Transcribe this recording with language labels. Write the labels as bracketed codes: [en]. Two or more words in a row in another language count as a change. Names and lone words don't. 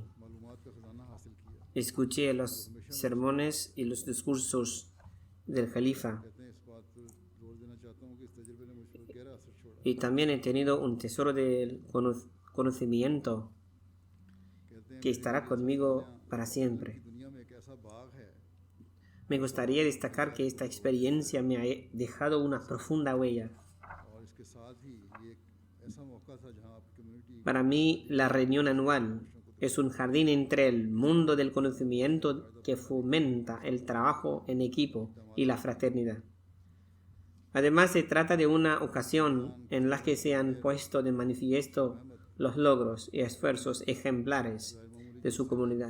[es] Escuché los sermones y los discursos del califa y también he tenido un tesoro del conocimiento que estará conmigo para siempre. [ur] ایسا باغ ہے [es] Me gustaría destacar que esta experiencia me ha dejado una profunda huella. [ur] اور اس کے ساتھ ہی یہ ایک ایسا موقع تھا جہاں آپ کمیونٹی [es] Para mí, la reunión anual es un jardín entre el mundo del conocimiento que fomenta el trabajo en equipo y la fraternidad. Además, se trata de una ocasión en la que se han puesto de manifiesto los logros y esfuerzos ejemplares de su comunidad.